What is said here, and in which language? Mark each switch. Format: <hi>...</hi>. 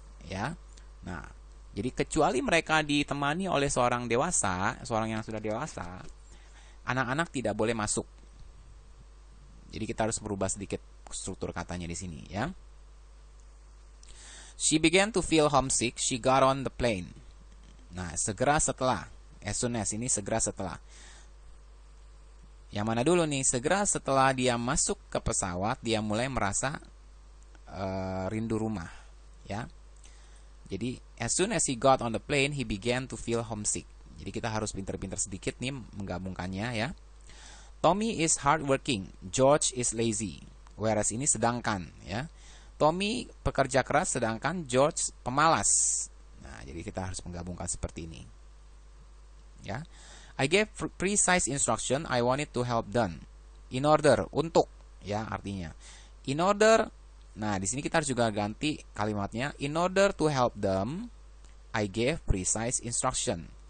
<id>Ya, nah jadi kecuali mereka ditemani oleh seorang dewasa, seorang yang sudah dewasa, anak-anak tidak boleh masuk. Jadi kita harus merubah sedikit struktur katanya di sini, ya.</id> <en>She began to feel homesick. She got on the plane.</en> <id>Nah, segera setelah.</id> <en>As soon as,</en> <id>ini segera setelah. Yang mana dulu nih? Segera setelah dia masuk ke pesawat, dia mulai merasa rindu rumah, ya.</id> <en>Jadi as soon as he got on the plane, he began to feel homesick.</en> <id>Jadi kita harus pintar-pintar sedikit nih menggabungkannya, ya.</id> <en>Tommy is hardworking, George is lazy.</en> <id>Whereas ini sedangkan, ya. Tommy pekerja keras, sedangkan George pemalas. Nah, jadi kita harus menggabungkan seperti ini. Ya.</id> <en>I gave precise instruction, I wanted to help them. In order,</en> <id>untuk, ya, artinya. In order, nah di sini kita harus juga ganti kalimatnya.</id> <en>In order to help them, I gave precise instruction.</en>